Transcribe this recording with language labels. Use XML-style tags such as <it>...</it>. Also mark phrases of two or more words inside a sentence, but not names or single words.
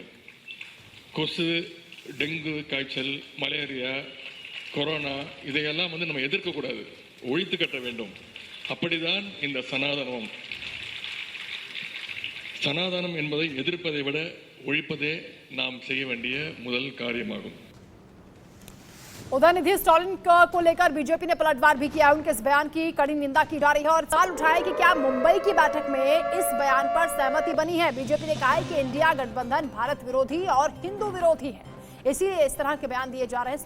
<ta>கொசு, டெங்கு காய்ச்சல், மலேரியா, கொரோனா இதையெல்லாம் நம்ம எதிர்க்கக்கூடாது, ஒழித்து கட்ட வேண்டும். அப்படிதான் இந்த சனாதனம். சனாதனம் என்பதை எதிர்ப்பதை விட ஒழிப்பதே நாம் செய்ய வேண்டிய முதல் காரியமாகும்.</ta> <hi>उदयनिधि स्टालिन को लेकर बीजेपी ने पलटवार भी किया। उनके इस बयान की कड़ी निंदा की जा रही है और सवाल उठाया कि क्या मुंबई की बैठक में इस बयान पर सहमति बनी है। बीजेपी ने कहा है कि इंडिया गठबंधन भारत विरोधी और हिंदू विरोधी है, इसीलिए इस तरह के बयान दिए जा रहे हैं।</hi>